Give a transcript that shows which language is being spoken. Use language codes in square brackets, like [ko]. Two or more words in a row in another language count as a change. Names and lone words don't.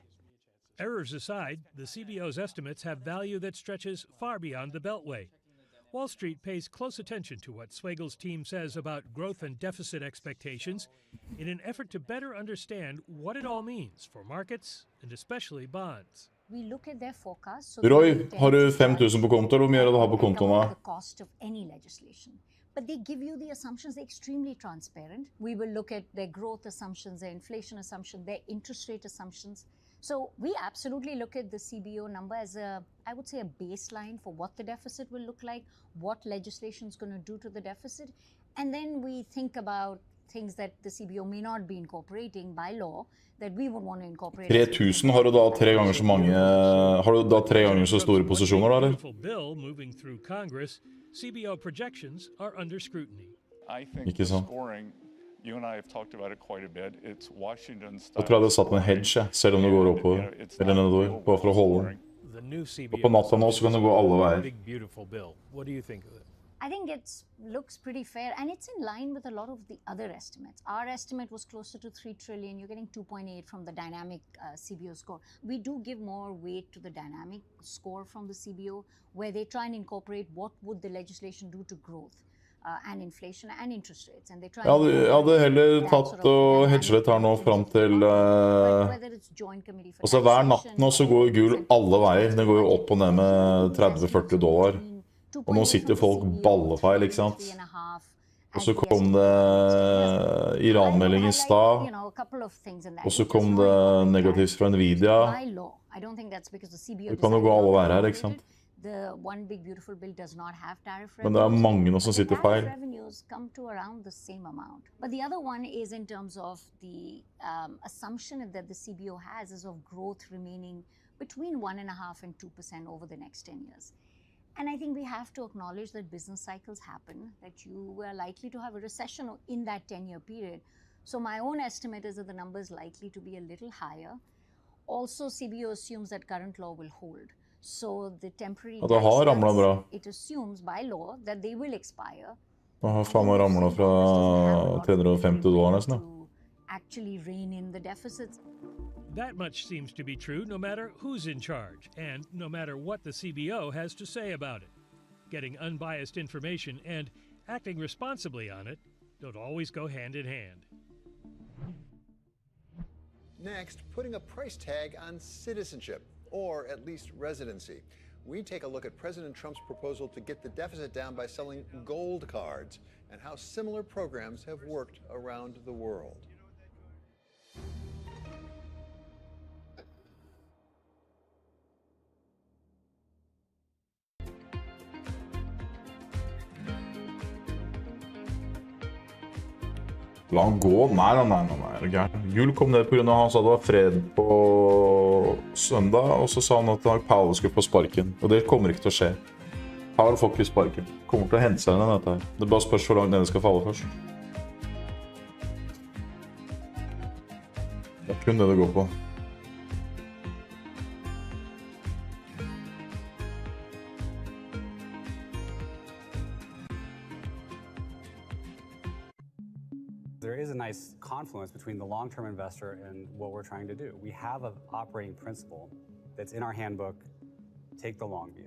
[en] Errors aside, the CBO's estimates have value that stretches far beyond the Beltway. Wall Street pays close attention to what Swagle's team says about growth and deficit expectations in an effort to better understand what it all means for markets and especially bonds. We look at their forecast. So [no] Roy, har du 5,000 på konto, eller hvor mye er det du har på kontoen? [en] The cost of any legislation. But they give you the assumptions, they're extremely transparent. We will look at their growth assumptions, their inflation assumptions, their interest rate assumptions. So we absolutely look at the CBO number as I would say, a baseline for what the deficit will look like, what legislation is going to do to the deficit. And then we think about things that the CBO may not be incorporating by law that we would want to incorporate. [no] 3,000, har du da 3 ganger så mange, har du da 3 ganger så store posisjoner, eller? [en] Bill moving through Congress, CBO projections are under scrutiny. I think the scoring, you and I have talked about it quite a bit. It's Washington style. [no] Jeg tror jeg hadde satt med en hedge, selv om det går oppover, eller nedover, bare for å holde den. Og på natta nå så kan det gå alle veier. [en] Big beautiful bill. What do you think of it? I think it looks pretty fair, and it's in line with a lot of the other estimates. Our estimate was closer to 3 trillion. You're getting 2.8 from the dynamic CBO score. We do give more weight to the dynamic score from the CBO, where they try and incorporate what would the legislation do to growth and inflation and interest rates. And they try. [no] Jeg hadde heller tatt og hedget litt her nå frem til altså hver natt nå så går gull alle veier. Det går jo opp og ned med $30-40. Og nå sitter folk ballefeil, ikke sant? Og så kom det Iran-melding I stad, og så kom det negativt fra Nvidia. Det kan jo gå alle veier her, ikke sant? Men det mange nå som sitter feil. [en] But the other one is in terms of the assumption that the CBO has is of growth remaining between 1.5% and 2% over the next 10 years. And I think we have to acknowledge that business cycles happen, that you are likely to have a recession in that 10-year period. So my own estimate is that the number is likely to be a little higher. Also, CBO assumes that current law will hold. So the temporary it assumes by law that they will expire. [no] Det har faen meg ramlet fra $350 nesten. [en] Actually rein in the deficits. That much seems to be true no matter who's in charge and no matter what the CBO has to say about it. Getting unbiased information and acting responsibly on it don't always go hand in hand. Next, putting a price tag on citizenship, or at least residency. We take a look at President Trump's proposal to get the deficit down by selling gold cards and how similar programs have worked around the world. [no] La han gå? Nei, er det gærent. Jul kom ned på grunn av han sa det var fred på søndag, og så sa han at Powell skulle få sparken. Og det kommer ikke til å skje. Powell får ikke sparken. Kommer til å hente seg inn i dette her. Det bare spørs hvor langt ned det skal falle først. Det er kun det det går på. [en] There is a nice confluence between the long-term investor and what we're trying to do. We have an operating principle that's in our handbook, take the long view.